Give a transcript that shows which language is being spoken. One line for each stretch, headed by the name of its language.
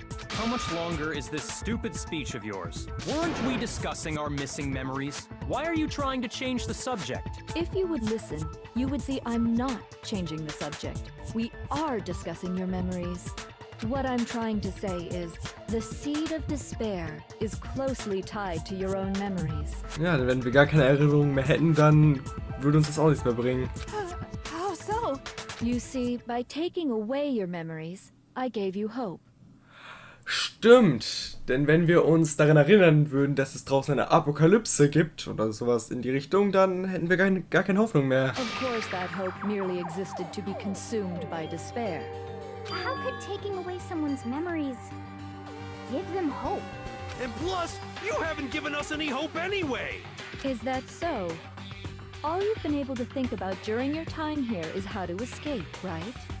English: How much longer is this stupid speech of yours? Weren't we discussing our missing memories? Why are you trying to change the subject? If you would listen, you would see I'm not changing the subject. We are discussing your memories. What I'm trying to say is, the seed of despair is closely tied to your own memories.
German: Ja, denn wenn wir gar keine Erinnerungen mehr hätten, dann würde uns das auch nichts mehr bringen.
English: How so? You see, by taking away your memories, I gave you hope.
German: Stimmt, denn wenn wir uns daran erinnern würden, dass es draußen eine Apokalypse gibt oder sowas in die Richtung, dann hätten wir gar keine Hoffnung mehr.
English: Of course, that hope merely existed to be consumed by despair. How could taking away someone's memories give them hope? And plus, you haven't given us any hope anyway! Is that so? All you've been able to think about during your time here is how to escape, right?